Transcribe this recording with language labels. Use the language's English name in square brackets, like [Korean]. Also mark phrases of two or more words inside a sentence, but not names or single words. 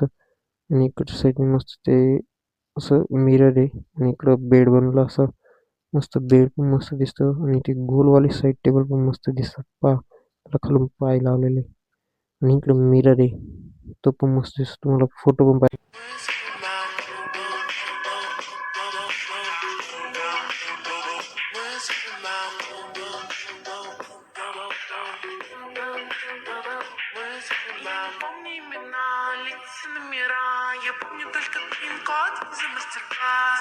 [Marathi] आणि इकडच्या साईडने मस्त ते असं मिरर आहे, आणि इकडं बेड बनवलं असं मस्त. बेड पण मस्त दिसतं, आणि ते गोलवाले साईड टेबल पण मस्त दिसतात पहा. त्याला खालून पाय लावलेले. आणि इकडं मिरर आहे, तो पण मस्त दिसतो. तुम्हाला फोटो पण पाहिजे. [Russian] Помни имена, лица номера. Я помню только пин-код за мастер-класс.